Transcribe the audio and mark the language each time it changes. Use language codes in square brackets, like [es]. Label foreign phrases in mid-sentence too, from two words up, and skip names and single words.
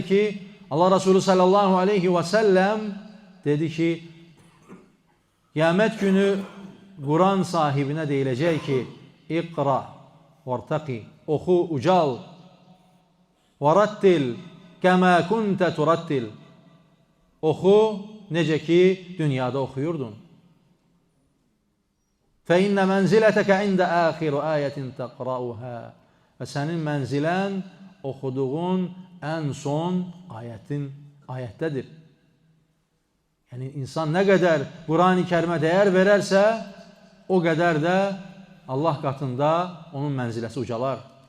[az] ki, Allah Resulü [ar] صلى الله عليه وسلم [az] dedi ki, qiyamət günü Quran sahibinə deyiləcək ki, [ar] اقرأ وارتق, [az] oxu, ucal, [ar] ورتل كما كنت ترتل, [az] oxu, necə ki, dünyada oxuyurdun. [ar] فَإِنَّ مَنْزِلَتَكَ عِنْدَ آخِرُ آيَةٍ تَقْرَأُهَا. [az] Və sənin mənzilən oxuduğun ən son ayətdədir. Yəni, insan nə qədər Quran-ı Kərimə dəyər verərsə, o qədər də Allah qatında onun mənziləsi ucalar.